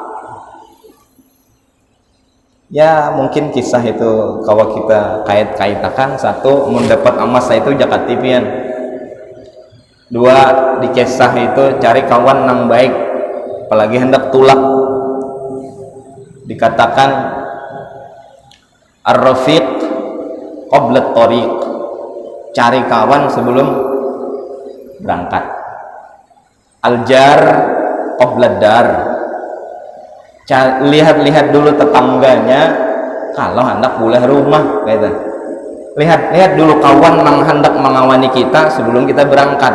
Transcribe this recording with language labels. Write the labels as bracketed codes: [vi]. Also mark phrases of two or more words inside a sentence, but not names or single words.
[bjn] Ya mungkin kisah itu kalau kita kait-kaitakan, 1 mendapat emas itu jakat tipian, 2 di kisah itu cari kawan yang baik, apalagi hendak tulak. [id] Dikatakan [ar] الرفيق قبل الطريق, [id] cari kawan sebelum berangkat. [ar] الجار قبل الدار, [bjn] lihat-lihat dulu tetangganya kalau hendak boleh rumah gitu. [id] Lihat dulu kawan yang hendak mengawani kita sebelum kita berangkat.